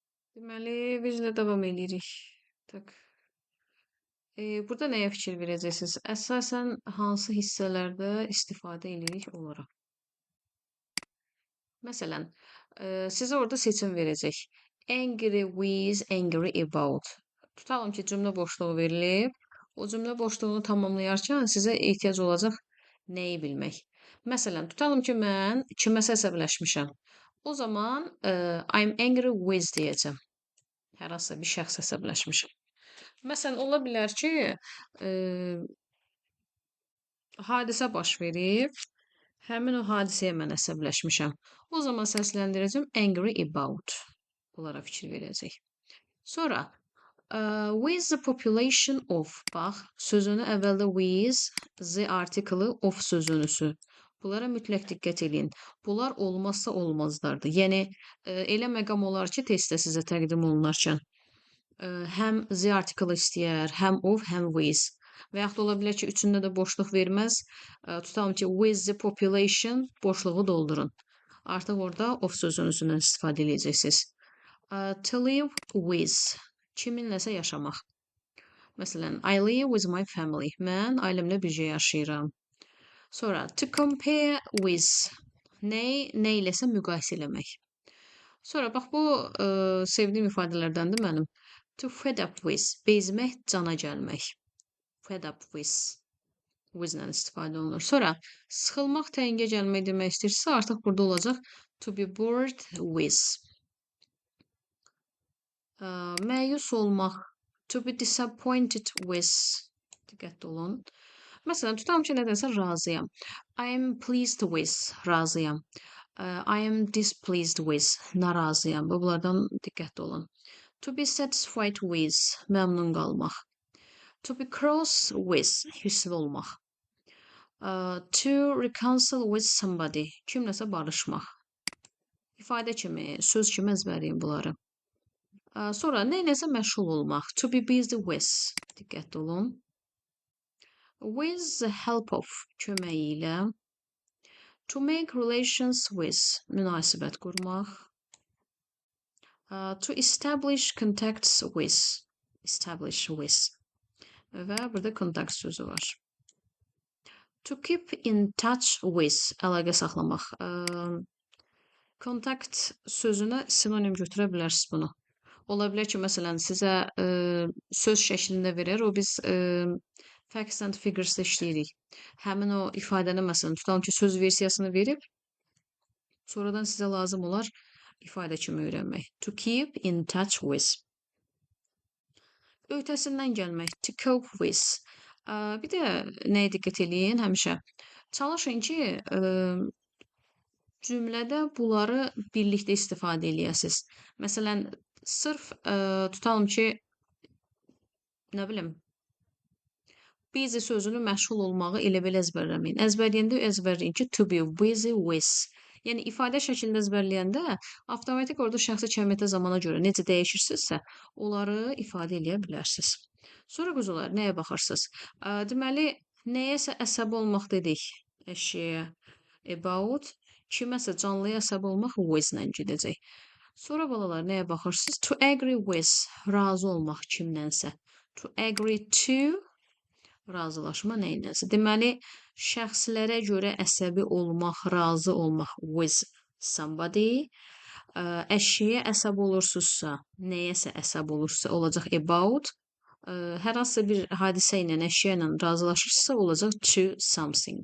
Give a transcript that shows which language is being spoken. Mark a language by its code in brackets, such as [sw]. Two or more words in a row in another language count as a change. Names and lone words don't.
[az] Deməli, bizlə davam edirik. Tak. Burada nəyə fikir verəcəksiniz? Əsasən hansı hissələrdə istifadə edirik onlara? Məsələn, sizə orada seçim verəcək. [en] Angry with, angry about. [az] Tutalım ki, cümlə boşluğu verilib. O cümlə boşluğunu tamamlayarkən sizə ehtiyac olacaq nəyi bilmək. Məsələn, tutalım ki, mən kiməsə əsəbləşmişəm. O zaman [en] I'm angry with [az] deyəcəm. Hər hansısa bir şəxs əsəbləşmişəm. Məsələn, ola bilər ki, hadisə baş verib, həmin o hadisəyə mən əsəbləşmişəm. O zaman səsləndirəcəm [en] angry about. [az] Bunlara fikir verəcək. [en] Sonra with the population of. [az] Bax, sözünü əvvəldə with, [en] the article of [az] sözünüsü. Bunlara mütləq diqqət edin. Bunlar olmazsa olmazlardır. Yəni elə məqam olar ki, testdə sizə təqdim olunarkən həm [en] the article [az] istəyər, həm of, həm with. Və yaxud ola bilər ki, üçündə də boşluq verməz. Tutalım ki, [en] with the population [az] boşluğu doldurun. Artıq orada of sözünüzdən istifadə edəcəksiniz. [en] To live with. [az] Kiminləsə yaşamaq. Məsələn, [en] I live with my family. [az] Mən ailəmlə birgə yaşayıram. [en] Sonra to compare with. [az] Nə iləsə müqayisə eləmək. Sonra bax bu sevdiyim ifadələrdəndir mənim. [en] To fed up with. [az] Bezmək, cana gəlmək. [en] Fed up with. [az] With-lə istifadə olunur. Sonra sıxılmaq, təngə gəlmək demək istəyirsə, artıq burada olacaq [en] to be bored with. [az] Məyus olmaq. [en] To be disappointed with. [az] Diqqətli olun. Məsələn, tutalım ki, nədənsə razıyam. [en] I am pleased with. Razıyam. I am displeased with. [az] Narazıyam. Bunlardan diqqətli olun. [en] To be satisfied with. [az] Məmnun qalmaq. [en] To be cross with. [az] Hissli olmaq. [en] To reconcile with somebody. [az] Kimləsə barışmaq. İfadə kimi, söz kimi əzbərləyin bunları. Sonra neyləsə məşğul olmaq. [en] To be busy with. [az] Diqqətli olun. [en] With the help of. [az] Köməyi ilə. [en] To make relations with. [az] Münasibət qurmaq. [en] To establish contacts with. Establish with. [az] Və burada contact sözü var. [en] To keep in touch with. [az] Əlaqə saxlamaq. Contact sözünə sinonim götürə bilərsiniz bunu. Ola bilər ki, məsələn, sizə söz şəklində verir, o biz [en] facts and figures- [az] da işləyirik. Həmin o ifadəni, məsələn, tutalım ki, söz versiyasını verib, sonradan sizə lazım olar ifadə kimi öyrənmək. [en] To keep in touch with. [az] Öhdəsindən gəlmək. [en] To cope with. [az] Bir də nəyə diqqət eləyin həmişə? Çalışın ki, cümlədə bunları birlikdə istifadə eləyəsiniz. Məsələn, sırf tutalım ki, nə bilim, busy sözünü məşğul olmağı elə belə əzbərləməyin. Əzbərləyəndə əzbərləyin ki, [en] to be busy with. [az] Yəni, ifadə şəklində əzbərləyəndə avtomatik orada şəxsi kəmiyyətə zamana görə necə dəyişirsinizsə, onları ifadə eləyə bilərsiniz. Sonra quzular, nəyə baxırsınız? Deməli, nəyəsə əsəbi olmaq dedik əşyəyə about, kiməsə canlıya əsəbi olmaq with-lə gedəcək. Sonra balalar, nəyə baxırsınız? [en] To agree with, [az] razı olmaq kimlənsə. [en] To agree to, [az] razılaşma nəyinləsə. Deməli, şəxslərə görə əsəbi olmaq, razı olmaq [en] with somebody. [az] Əşyəyə əsəb olursunuzsa, nəyəsə əsəb olursa, olacaq about. Hər hansısa bir hadisə ilə, əşya ilə razılaşırsa, olacaq [en] to something.